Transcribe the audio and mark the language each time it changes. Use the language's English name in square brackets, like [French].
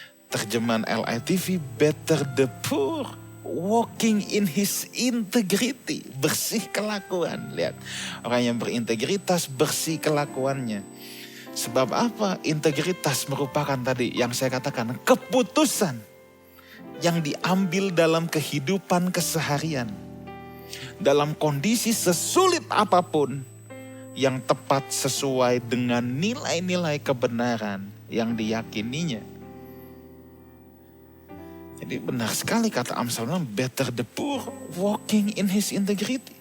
[Indonesian] Terjemahan [English] LITV, better the poor walking in his integrity. [Indonesian] Bersih kelakuan. Lihat, orang yang berintegritas bersih kelakuannya. Sebab apa? Integritas merupakan tadi yang saya katakan keputusan yang diambil dalam kehidupan keseharian. Dalam kondisi sesulit apapun yang tepat sesuai dengan nilai-nilai kebenaran yang diyakininya. Jadi benar sekali kata Amsal, [English] better the poor walking in his integrity.